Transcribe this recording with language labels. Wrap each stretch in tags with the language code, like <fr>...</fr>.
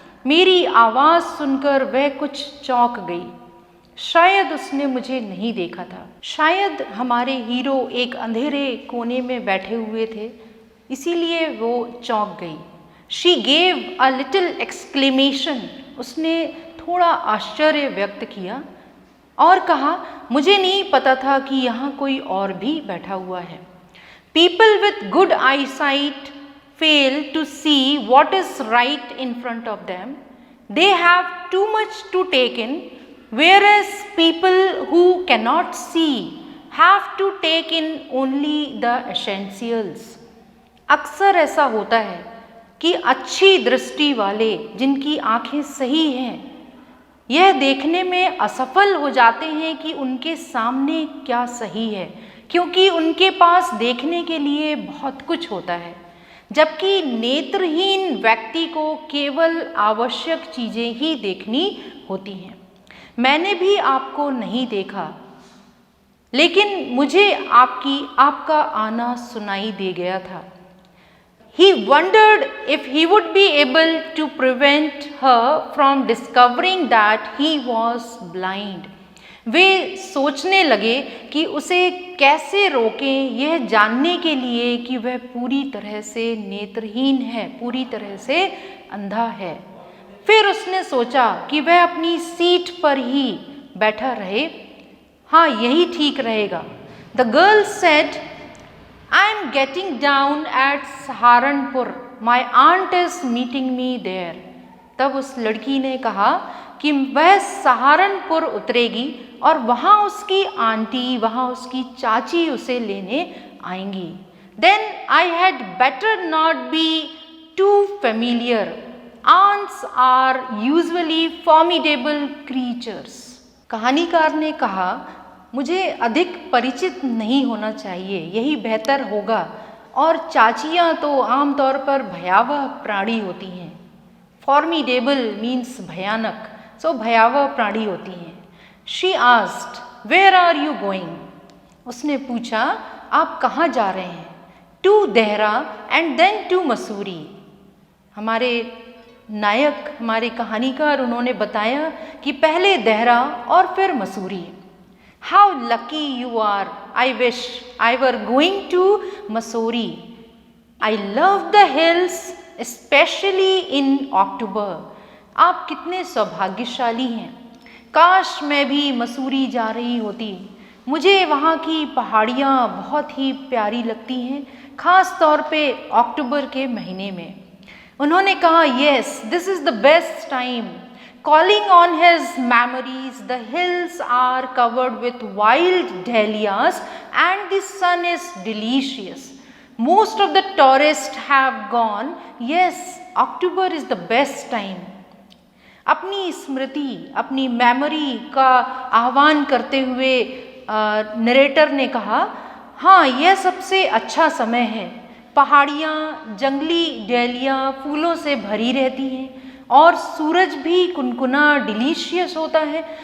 <hi>मेरी आवाज़ सुनकर वह कुछ चौंक गई। शायद उसने मुझे नहीं देखा था, शायद हमारे हीरो एक अंधेरे कोने में बैठे हुए थे, इसीलिए वो चौंक गई।</hi> <en>she gave a little exclamation,</en> <hi>उसने थोड़ा आश्चर्य व्यक्त किया और कहा, मुझे नहीं पता था कि यहाँ कोई और भी बैठा हुआ है।</hi> <en>People with good eye sight fail to see what is right in front of them. They have too much to take in, whereas people who cannot see have to take in only the essentials.</en> <hi>अक्सर ऐसा होता है कि अच्छी दृष्टि वाले, जिनकी आँखें सही हैं, यह देखने में असफल हो जाते हैं कि उनके सामने क्या सही है, क्योंकि उनके पास देखने के लिए बहुत कुछ होता है, जबकि नेत्रहीन व्यक्ति को केवल आवश्यक चीज़ें ही देखनी होती हैं। मैंने भी आपको नहीं देखा, लेकिन मुझे आपका आना सुनाई दे गया था।</hi> <en>He wondered if he would be able to prevent her from discovering that he was blind.</en> <hi>वे सोचने लगे कि उसे कैसे रोकें, यह जानने के लिए कि वह पूरी तरह से नेत्रहीन है, पूरी तरह से अंधा है। फिर उसने सोचा कि वह अपनी सीट पर ही बैठा रहे, हाँ यही ठीक रहेगा।</hi> <en>The girl said, I am getting down at Saharanpur. My aunt is meeting me there.</en> <hi>तब उस लड़की ने कहा कि वह सहारनपुर उतरेगी और वहाँ उसकी आंटी, वहाँ उसकी चाची उसे लेने आएंगी।</hi> <en>Then I had better not be too familiar. Aunts are usually formidable creatures.</en> <hi>कहानीकार ने कहा, मुझे अधिक परिचित नहीं होना चाहिए, यही बेहतर होगा, और चाचियाँ तो आमतौर पर भयावह प्राणी होती हैं।</hi> <en>formidable means</en> <hi>भयानक, सो भयावह प्राणी होती हैं।</hi> <en>She asked, where are you going?</en> <hi>उसने पूछा, आप कहाँ जा रहे हैं?</hi> <en>To Dehra and then to Mussoorie.</en> <hi>हमारे नायक, हमारे कहानीकार, उन्होंने बताया कि पहले देहरा और फिर Mussoorie.</hi> <en>How lucky you are! I wish I were going to Mussoorie. I love the hills, especially in October.</en> <hi>आप कितने सौभाग्यशाली हैं। काश मैं भी मसूरी जा रही होती। मुझे वहाँ की पहाड़ियाँ बहुत ही प्यारी लगती हैं, ख़ास तौर पे अक्टूबर के महीने में। उन्होंने कहा,</hi> <en>yes, this is the best time. Calling on his memories, the hills are covered with wild dahlias and the sun is delicious. Most of the tourists have gone. Yes, October is the best time.</en> <hi>अपनी स्मृति, अपनी memory का आह्वान करते हुए narrator ने कहा, हाँ यह सबसे अच्छा समय है। पहाड़ियाँ, जंगली डेलियाँ फूलों से भरी रहती हैं और सूरज भी कुनकुना डिलीशियस होता है।</hi>